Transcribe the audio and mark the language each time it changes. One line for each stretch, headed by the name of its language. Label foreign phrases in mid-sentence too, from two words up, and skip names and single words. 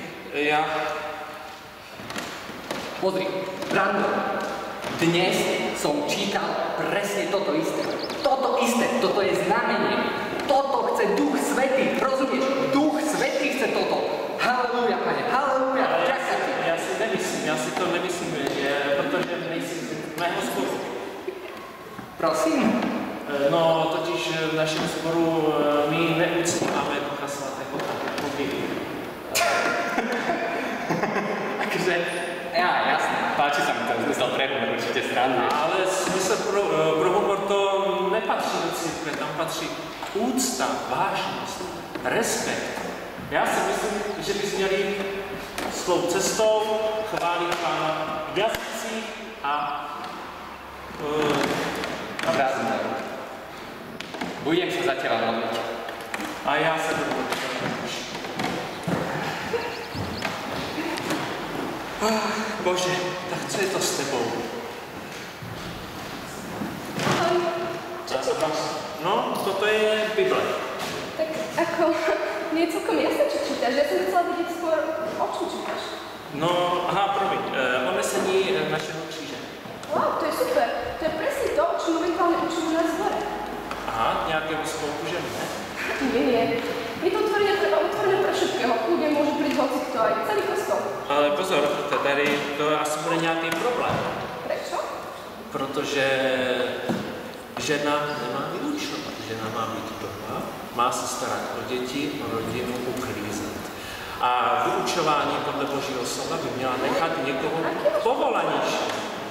Slovak: Pozri, Brando, dnes som čítal presne toto isté. Toto isté, toto je znamenie. Toto chce Duch Svätý, rozumieš? Duch Svätý chce toto. Halleluja, Pane, halleluja, ďakujem ti.
Czech: Já si to nemyslím, protože nejsi z mého sboru. Prosím. No, totiž v našem sboru my neuctíváme Ducha Svatého tak jako vy.
Slovak: Takže, jasné, páči sa mi ten zmysel pre humor, určite sranduješ.
Czech: Ale smysl pro humor to nepatří do církve, tam patří úcta, vážnost, respekt. Já si myslím, že bys měl jít svou cestou, chválit Pána v jazycích a
Slovak: Razumiem. Budem sa za teba modliť.
Czech: a já se budu modlit. Bože, tak co je to s tebou?
Slovak: Ahoj. Čo čítaš?
Czech: No, toto je Bible.
Slovak: Tak ako, nie je celkom jasné, čo čítaš. Ja som chcela vidieť skôr, o čom čítaš.
Czech: No, aha, promiň, onesení našeho kříže.
Slovak: Wow, to je super. To je presne to, o čom momentálne učím u nás v zbore.
Czech: Aha, nějakého spolku žen, ne?
Slovak: Nie. Je to otvorené pre všetkého. Kľudne môže prísť hocikto aj celý kostol.
Czech: Ale pozor, tady to asi bude nějaký problém.
Slovak: Prečo?
Czech: Protože žena nemá vyučovat. Žena má být doma, má se starat o děti, o rodinu, uklízet. A vyučování podle Božího slova by měla nechat někoho povolanějšího.